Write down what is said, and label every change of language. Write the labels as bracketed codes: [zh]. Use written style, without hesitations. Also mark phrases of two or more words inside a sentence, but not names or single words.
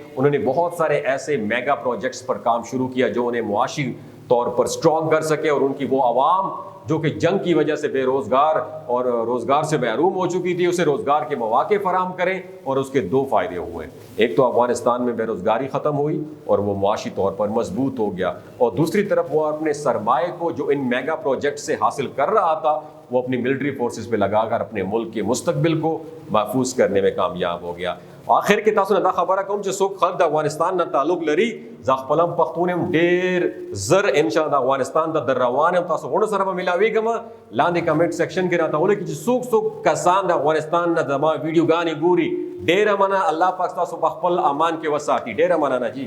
[ur] انہوں نے بہت سارے ایسے [en] mega projects [ur] پر کام شروع کیا جو انہیں معاشی طور پر سٹرانگ کر سکے اور ان کی وہ عوام جو کہ جنگ کی وجہ سے بے روزگار اور روزگار سے محروم ہو چکی تھی اسے روزگار کے مواقع فراہم کریں، اور اس کے دو فائدے ہوئے۔ ایک تو افغانستان میں بے روزگاری ختم ہوئی اور وہ معاشی طور پر مضبوط ہو گیا، اور دوسری طرف وہ اپنے سرمایہ کو جو ان [en] mega project [ur] سے حاصل کر رہا تھا وہ اپنی [en] military forces [ur] پہ لگا کر اپنے ملک کے مستقبل کو محفوظ کرنے میں کامیاب ہو گیا۔ [ps] آخر کې تاسو نه دا خبره کوم چې څوک خلک د افغانستان نه تعلق لري زه خپل هم پښتون یم ډېر زر [ar] ان شاء الله [ps] د افغانستان ته در روان یم تاسو غوڼو سره به ملاویږم لاندې [en] comment section [ps] کې راته ولیکئ چې څوک کسان د افغانستان نه زما ویډیوګانې ګوري ډېره مننه الله پاک تاسو په خپل امان کې وساتي ډېره مننه جی